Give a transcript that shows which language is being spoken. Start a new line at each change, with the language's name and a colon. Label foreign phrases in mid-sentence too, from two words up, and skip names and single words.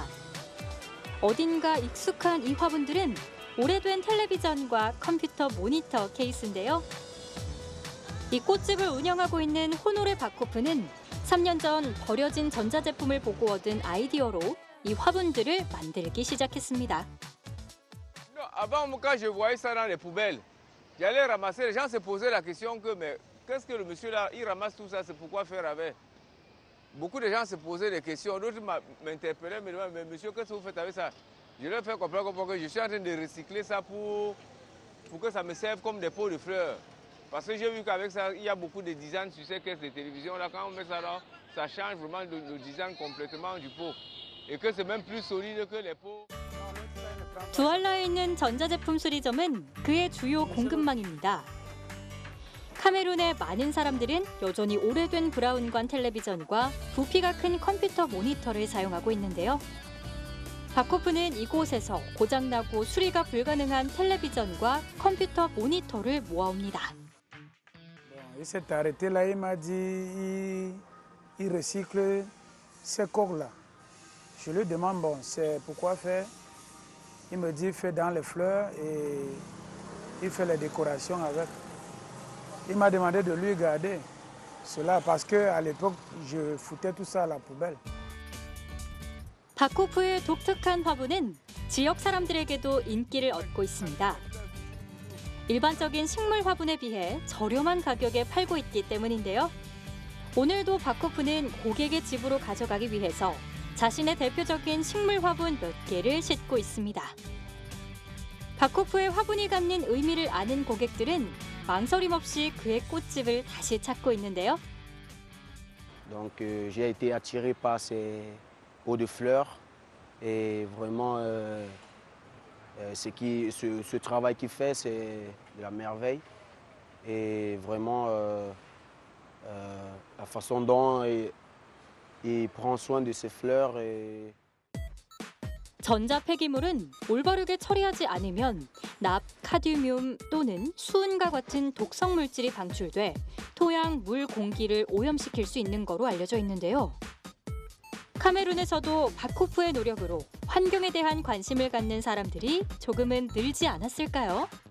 Korean: 어딘가 익숙한 이 화분들은 오래된 텔레비전과 컴퓨터 모니터 케이스인데요. 이 꽃집을 운영하고 있는 호노레 바코프는 3년 전 버려진 전자제품을 보고 얻은 아이디어로 이 화분들을 만들기 시작했습니다.
French: Avant, quand je voyais ça dans les poubelles, j'allais ramasser. Les gens se posaient la question que mais qu'est-ce que le monsieur là, il ramasse tout ça, c'est pourquoi faire avec? Beaucoup de gens se posaient des questions. D'autres m'interpellaient, me demandaient, mais monsieur, qu'est-ce que vous faites avec ça? Je leur fais comprendre que je suis en train de recycler ça pour que ça me serve comme des pots de fleurs. Parce que j'ai vu qu'avec ça, il y a beaucoup de design sur ces caisses de télévision. Là, quand on met ça là, ça change vraiment le design complètement du pot. Et que c'est même plus solide que les pots.
Korean: 두알라에 있는 전자제품 수리점은 그의 주요 공급망입니다. 카메룬의 많은 사람들은 여전히 오래된 브라운관 텔레비전과 부피가 큰 컴퓨터 모니터를 사용하고 있는데요. 바코프는 이곳에서 고장나고 수리가 불가능한 텔레비전과 컴퓨터 모니터를 모아옵니다.
French: Il s'est arrêté là, il m'a dit il recycle ces coques-là. Je lui demande, bon, c'est pourquoi faire? Il me dit, fait dans les fleurs et il fait les décorations avec. Il m'a demandé de lui garder cela parce qu'à l'époque, je foutais tout ça à la poubelle.
Korean: 바코프의 독특한 화분은 지역 사람들에게도 인기를 얻고 있습니다. 일반적인 식물 화분에 비해 저렴한 가격에 팔고 있기 때문인데요. 오늘도 바코프는 고객의 집으로 가져가기 위해서 자신의 대표적인 식물 화분 몇 개를 싣고 있습니다. 바코프의 화분이 갖는 의미를 아는 고객들은 망설임 없이 그의 꽃집을 다시 찾고 있는데요.
French: Donc j'ai été attiré par ces pots de fleurs et vraiment ce travail qu'il fait c'est de la merveille et vraiment la façon dont il prend soin de ses fleurs.
Korean: 전자 폐기물은 올바르게 처리하지 않으면 납, 카드뮴 또는 수은과 같은 독성 물질이 방출돼 토양, 물, 공기를 오염시킬 수 있는 거로 알려져 있는데요. 카메룬에서도 바코프의 노력으로 환경에 대한 관심을 갖는 사람들이 조금은 늘지 않았을까요?